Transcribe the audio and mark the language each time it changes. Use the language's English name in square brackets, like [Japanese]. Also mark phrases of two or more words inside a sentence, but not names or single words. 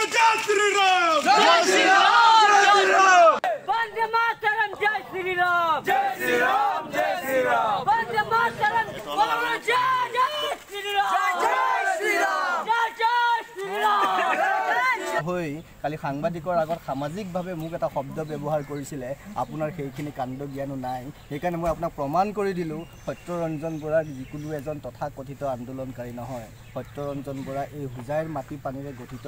[Hindi] वन्दे मातरम्, जय श्री राम. जय श्री राम, जय श्री राम। वन्दे मातरम्, जय श्री राम. जय श्री राम। जय श्री राम. [Assamese] হৈ কালি সাংবাদিকৰ আগত সামাজিকভাৱে মোক এটা শব্দ ব্যৱহাৰ কৰিছিলে আপোনাৰ সেইখিনি কাণ্ড জ্ঞানো নাই সেইকাৰণে মই আপোনাক প্ৰমাণ কৰি দিলোঁ সত্যৰঞ্জন বৰা যিকোনো এজন তথাকথিত আন্দোলনকাৰী নহয় সত্যৰঞ্জন বৰা এই হোজাইৰ মাটি পানীৰে গঠিত